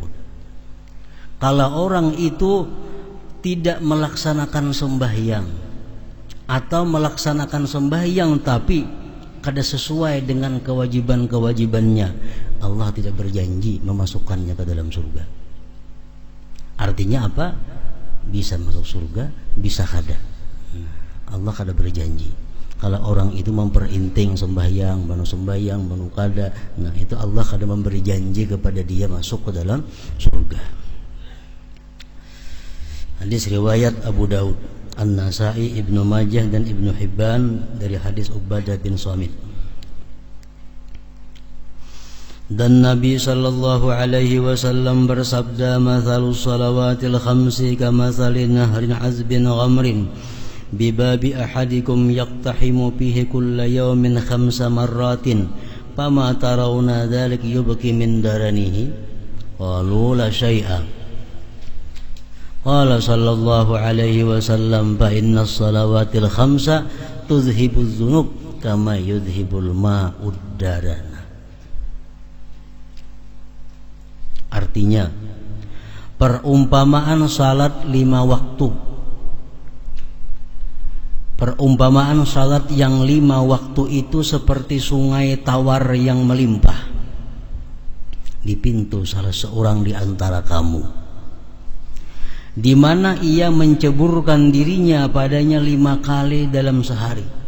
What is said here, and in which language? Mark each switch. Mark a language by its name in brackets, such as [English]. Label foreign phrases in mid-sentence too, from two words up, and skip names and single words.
[Indonesian] Kalau orang itu tidak melaksanakan sembahyang, atau melaksanakan sembahyang tapi kada sesuai dengan kewajiban-kewajibannya, Allah tidak berjanji memasukkannya ke dalam surga. Artinya apa? Bisa masuk surga, bisa kada. Allah kada berjanji. Kalau orang itu memperinting sembahyang, manu kada, nah itu Allah kada memberi janji kepada dia masuk ke dalam surga. Hadis riwayat Abu Daud, An-Nasai, Ibnu Majah dan Ibnu Hibban dari hadis Ubadah bin Samit. Dan Nabi [Arabic] صلى الله عليه وسلم bersabda, "مثل الصلوات الخمس كمثل نهر عذب غمر بباب أحدكم يقتحم فيه كل يوم خمس مرات فما ترون ذلك يبقي من درنه." قالوا لا شيء. قال صلى الله عليه وسلم فإن الصلوات الخمس تذهب الذنوب كما يذهب الماء الدرن." [Indonesian] Artinya, perumpamaan salat 5 waktu, perumpamaan salat yang 5 waktu itu seperti sungai tawar yang melimpah di pintu salah seorang di antara kamu, di mana ia menceburkan dirinya padanya 5 kali dalam sehari.